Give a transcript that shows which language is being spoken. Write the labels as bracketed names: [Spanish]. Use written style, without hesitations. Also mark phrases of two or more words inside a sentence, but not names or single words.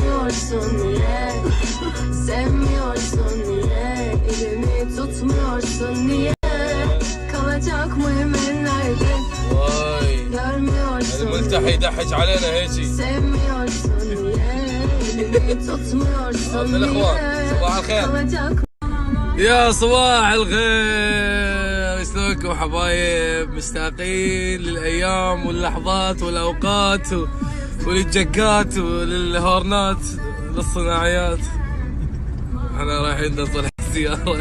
[Turkish] Sevmiyorsun niye? Sevmiyorsun niye? Elimi tutmuyorsun niye? Kalacak mıyım ellerde? Vay Görmüyorsun [Arabic] الملتحي يدحج علينا هيجي. [Turkish] Sevmiyorsun niye? Elimi tutmuyorsun [Arabic] يا الاخوان [Turkish] niye? [Arabic] صباح الخير. [Turkish] Kalacak [Arabic] يا صباح الخير، شلونكم حبايب؟ مشتاقين للايام واللحظات والاوقات وللجكات وللهورنات للصناعيات. احنا رايحين نطلع السيارة.